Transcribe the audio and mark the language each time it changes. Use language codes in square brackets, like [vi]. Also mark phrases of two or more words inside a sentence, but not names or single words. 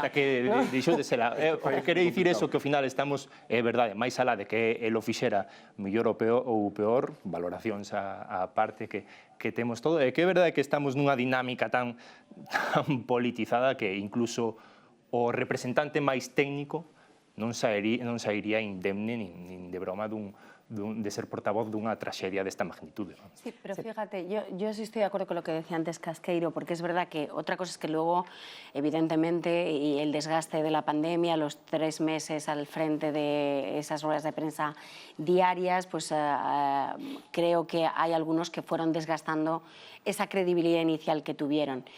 [gl] Hasta que deixou de sela. Quere dicir eso que ao final estamos, é verdade, máis alá de que el o fixera mellor ou peor, valoracións a parte que temos todo, é que é verdade que estamos nunha dinámica tan politizada que incluso o representante máis técnico non sairía indemne nin de broma de ser portavoz dunha traxedia desta magnitude. [es] Sí, pero fíjate, yo sí estoy de acuerdo con lo que decía antes Casqueiro, porque es verdad que otra cosa es que luego, evidentemente, y el desgaste de la pandemia, los 3 meses al frente de esas ruedas de prensa diarias, pues creo que hay algunos que fueron desgastando esa credibilidad inicial que tuvieron.